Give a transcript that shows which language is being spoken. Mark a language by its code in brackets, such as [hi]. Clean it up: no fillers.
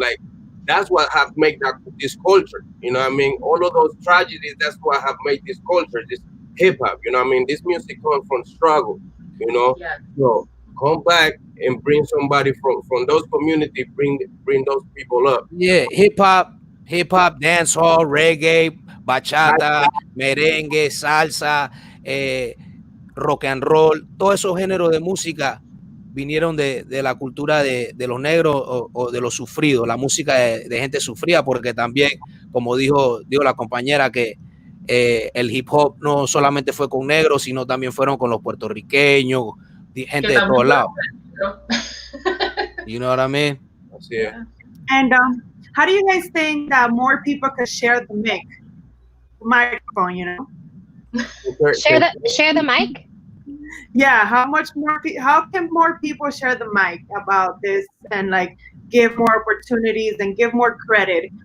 [en] Like, that's what have made this culture, you know what I mean? All of those tragedies, that's what have made this culture, this hip hop, you know what I mean? This music comes from struggle, you know? Yeah. So come back and bring somebody from those communities, bring those people up. [es] Yeah, hip hop, dancehall, reggae, bachata, merengue, salsa, rock and roll, todos esos géneros de música vinieron de la cultura de los negros o de los sufridos, la música de gente sufrida, porque también, como dijo la compañera, que el hip hop no solamente fue con negros, sino también fueron con los puertorriqueños, gente de todos lados. [en] You know what I mean? Yeah. And how do you guys think that more people could share the microphone, you know? Share the mic? Yeah, how can more people share the mic about this and like give more opportunities and give more credit?